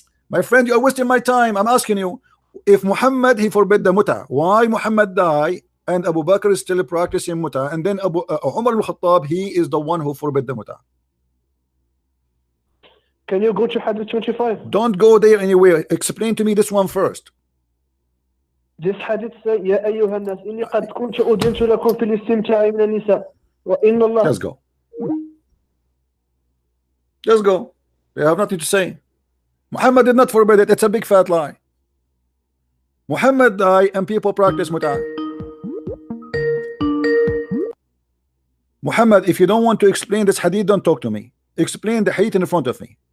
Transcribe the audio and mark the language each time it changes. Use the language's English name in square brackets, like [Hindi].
[English] My friend, you are wasting my time. I'm asking you. If Muhammad he forbid the mut'ah, why Muhammad died and Abu Bakr is still practicing mut'ah, and then Umar al-Khattab he is the one who forbid the mut'ah? Can you go to hadith 25? Don't go there anywhere. Explain to me this one first. This hadith says, [Arabic] يا أيها الناس إني قد كنت أذنت لكم في الاستمتاع من النساء وإن الله. [English] Let's go. Let's go. They have nothing to say. Muhammad did not forbid it. It's a big fat lie. Muhammad died and people practice mut'ah. Muhammad, if you don't want to explain this hadith, don't talk to me. Explain the hadith in front of me.